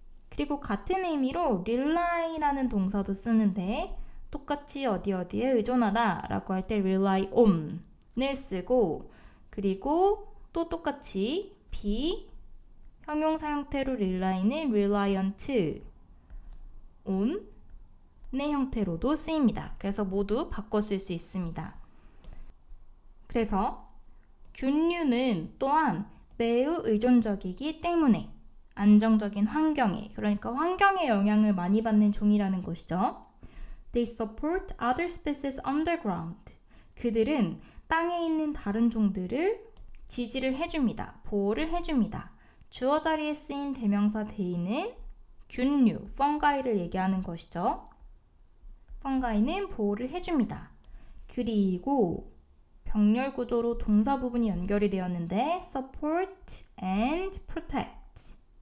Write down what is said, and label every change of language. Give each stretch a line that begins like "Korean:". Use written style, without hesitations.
Korean: 그리고 같은 의미로 rely라는 동사도 쓰는데 똑같이 어디에 의존하다 라고 할 때 rely on을 쓰고 그리고 또 똑같이 형용사 형태로 rely는 reliant on의 형태로도 쓰입니다. 그래서 모두 바꿔 쓸 수 있습니다. 그래서 균류는 또한 매우 의존적이기 때문에 안정적인 환경에, 그러니까 환경에 영향을 많이 받는 종이라는 것이죠.
English: They support other species underground.
Korean: 그들은 땅에 있는 다른 종들을 지지를 해줍니다. 보호를 해줍니다. 주어 자리에 쓰인 대명사 the는 균류, fungi를 얘기하는 것이죠. fungi는 보호를 해줍니다. 그리고 병렬 구조로 동사 부분이 연결이 되었는데
English: support and protect.